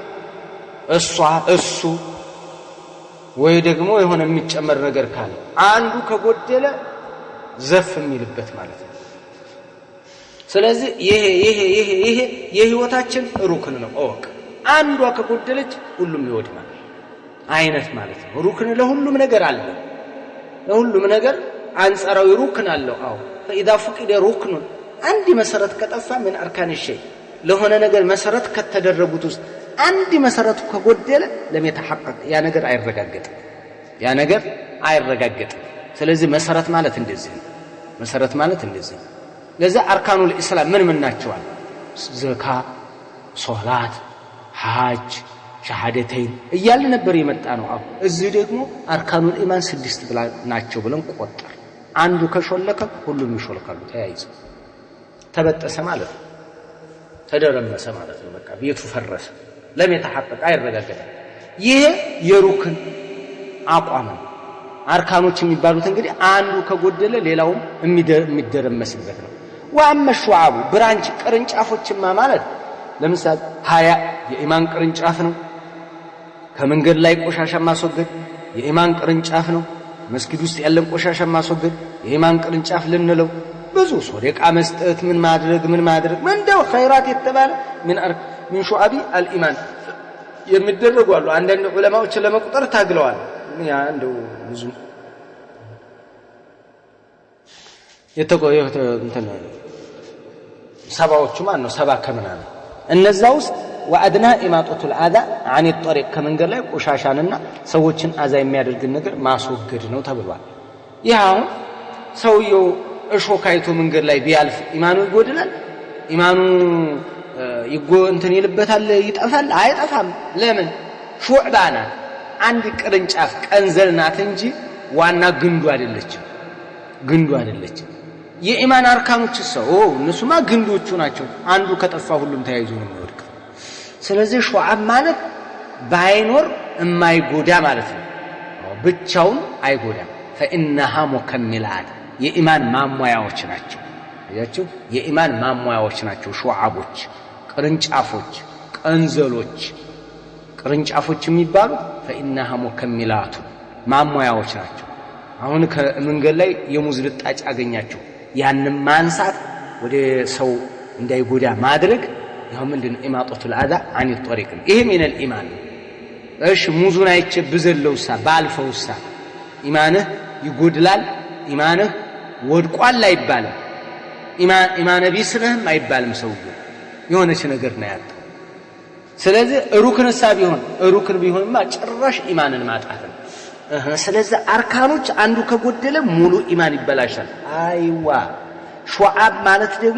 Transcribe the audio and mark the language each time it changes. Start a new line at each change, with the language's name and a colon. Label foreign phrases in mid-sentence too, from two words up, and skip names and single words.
Amharic: እሱ ወይ ደግሞ የሆነ የሚጨመር ነገር ካለ አንዱ ከጎደለ ዘፍ የሚልበት ማለት ነው ስለዚህ ይሄ የህይወታችን ሩክን ነው ኦክ አንዷ ከጎደለች ሁሉም ይወድማል አይነት ማለት ነው ሩክን ለሁሉም ነገር አለ ለሁሉም ነገር አንጻራዊ ሩክን አለው አው
Arabic: فاذا فقد ركن
Amharic: አንድ መሰረት ከጠፋ
Arabic: من اركان الشيء
Amharic: ለሆነ ነገር መሰረት ከተደረጉት ውስጥ አንድ መሰረቱ ከጎደለ
Arabic: لم يتحقق
Amharic: ያ ነገር አይረጋገጥም ስለዚህ መሰረት ማለት እንደዚህ ለዛ
Arabic: أركان الإسلام
Amharic: ምን ናቸዋል ዘካ ሶላት ሐጅ ሸሃደተይን እያልን ነበር የመጣ ነው አሁን እዚህ ደግሞ
Arabic: أركان الإيمان
Amharic: 6 ብላ ናቸው ብለን ቆጠር አንዱ ከሾለከ ሁሉም ይሾልካሉ ተያይዘው ተበጠሰ ማለት ነው ተደረመሰ ማለት ነው በቃ ቤቱ ፈረሰ
Arabic: لم يتحقق
Amharic: አይረጋገጥም ይሄ የሩክን አቋም ነው አርካኖች የሚባሉት እንግዲህ አንዱ ከጎደለ ሌላውም የሚደረመስበት ነው واما الشعاب ብራንች ቅርንጫፎችማ ማለት ለምሳሌ ሀያ የኢማን ቅርንጫፍ ነው ከመንገድ ላይ ቆሻሻ ማስወገድ የኢማን ቅርንጫፍ ነው መስጊድ ውስጥ ያለን ቆሻሻ ማስወገድ የኢማን ቅርንጫፍ ልንለው ብዙ ሶደቃ መስጠት ምን ማድረግ እንደው ኸይራት የተባለ
Arabic: من شعب الايمان
Amharic: የሚደረጉ አሉ አንዳንድ ዑለማዎች ለመቁጠር ታግለዋል ያ እንደው ብዙ የተቆየው እንትን ሰባዎቹ ማን ነው ሰባ ከምናምን እነዛ ውስጥ
Arabic: وأدناها إماطة
Amharic: አዳ
Arabic: عن الطريق
Amharic: ከመንገድ ላይ ቆሻሻንና ሰዎችን አዛ የሚያደርግ ነገር ማስወገድ ነው ተብሏል ይሄው ሰውየው እሾካይቶ መንገድ ላይ ቢያልፍ ኢማኑ ይጎድላል ኢማኑ እንትን ይልበታል ይጠፋል አይጠፋም ለምን ሹዕባና አንድ ቅርንጫፍ ቀንዘልናት እንጂ ዋና ግንዱ አይደለች የኢማን አርካኖች ሰው እነሱማ ግንዶቹ ናቸው አንዱ ከጠፋ ሁሉም ተያይዞ ነው የሚወድቀው ስለዚህ ሹዓብ ማለት ባይኖር የማይጎዳ ማለት ነው ብቻውን አይጎዳም
Arabic: فإنها مكملات
Amharic: የኢማን ማሟያዎች ናቸው ያያችሁ የኢማን ማሟያዎች ናቸው ሹዓቦች ቅርንጫፎች ቀንዘሎች ቅርንጫፎች የሚባሉት
Arabic: فإنها مكملات
Amharic: ማሟያዎች ናቸው አሁን ከመንገድ ላይ የሙዝ ልጣጭ አገኛችሁ ያንን ማንሳት ወደ ሰው እንዳይጎዳ ማድረግ ይሄው ምንድነው
Arabic: إماطة الأذى عن الطريق
Amharic: ይሄ
Arabic: من الإيمان
Amharic: እሺ ሙዙን አይቼ ብዘለውሳ ባልፈውሳ ኢማንህ ይጎድላል ኢማንህ ወድቋል አይባልም ኢማን ቢስነህም አይባልም ሰውዬው የሆነች ነገር ነው ያጣው ስለዚህ ሩክንሳ ቢሆንማ ጭራሽ ኢማንን ማጣት ነው ስለዚህ አርካኖች አንዱ ከጎደለ ሙሉ ኢማን ይበላሻል አይዋ ሹዓብ ማለት ደግሞ